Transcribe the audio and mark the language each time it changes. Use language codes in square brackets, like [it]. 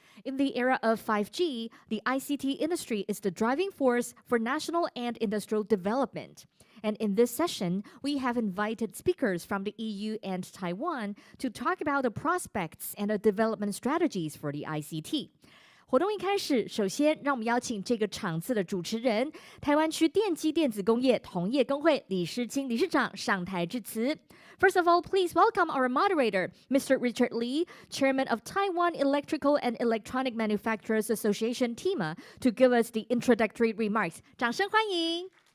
[en] In the era of 5G, the ICT industry is the driving force for national and industrial development. And in this session, we have invited speakers from the EU and Taiwan to talk about the prospects and the development strategies for the ICT. [zh] 活动一开始，首先让我们邀请这个场次的主持人，台湾区电机电子工业同业工会李诗清理事长上台致辞。 [en] First of all, please welcome our moderator, Mr. Richard Lee, Chairman of Taiwan Electrical and Electronic Manufacturers Association, TEMA, to give us the introductory remarks. [zh] 掌声欢迎。